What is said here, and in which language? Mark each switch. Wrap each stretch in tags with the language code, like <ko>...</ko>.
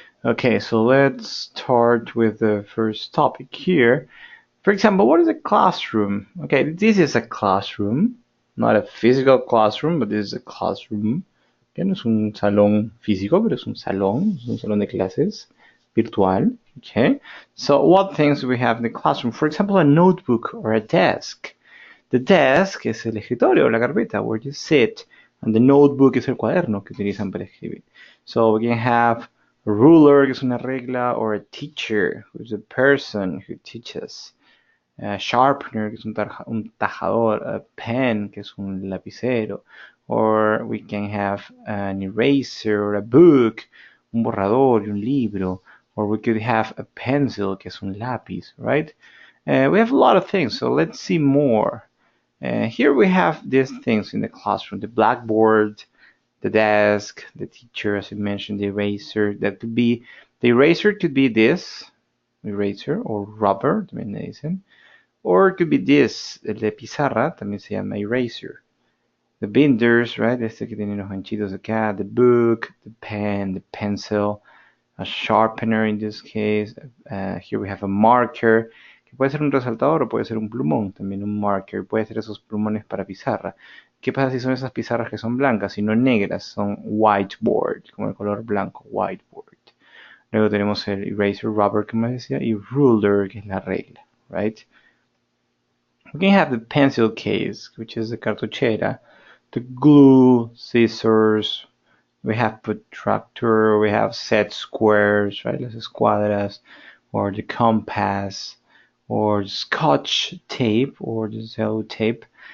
<en>Okay, so let's start with the first topic here. For example, what is a classroom? Okay, this is a classroom, not a physical classroom, but this is a classroom.</en> <es>Que no es un salón físico, pero es un salón de clases virtual.</es> <en>Okay, so what things do we have in the classroom? For example, a notebook or a desk.</en> <es>The desk es el escritorio, la carpeta,</es> <en>where you sit,</en> <es>and the notebook es el cuaderno que utilizan para escribir.</es> <en>So we can have a ruler,</en> <es>que es una regla,</es> <en>or a teacher, who's a person who teaches. A sharpener,</en> <es>que es un tajador.</es> <en>A pen,</en> <es>que es un lapicero.</es> <en>Or we can have an eraser, or a book,</en> <es>un borrador y un libro.</es> <en>Or we could have a pencil, que es un lápiz, right? We have a lot of things, so let's see more. Here we have these things in the classroom: the blackboard, the desk, the teacher, as I mentioned, the eraser. That could be the eraser could be this eraser or rubber,</en> <es>también le dicen,</es> <en>or it could be this,</en> <es>el de pizarra, también se llama</es> <en>eraser. The binders, right?</en> <es>Este que tiene los ganchitos acá.</es> <en>The book, the pen, the pencil, a sharpener in this case. Here we have a marker.</en> <es>Puede ser un resaltador o puede ser un plumón, también un marker, puede ser esos plumones para pizarra. ¿Qué pasa si son esas pizarras que son blancas y no negras? Son whiteboard, como el color blanco, whiteboard. Luego tenemos el eraser, rubber, como decía, y ruler, que es la regla, right?</es> <en>We can have the pencil case, which is the cartuchera, the glue, scissors, we have protractor, we have set squares, right?</en> <es>Las escuadras,</es> <en>or the compass, or scotch tape or the cello tape.</en>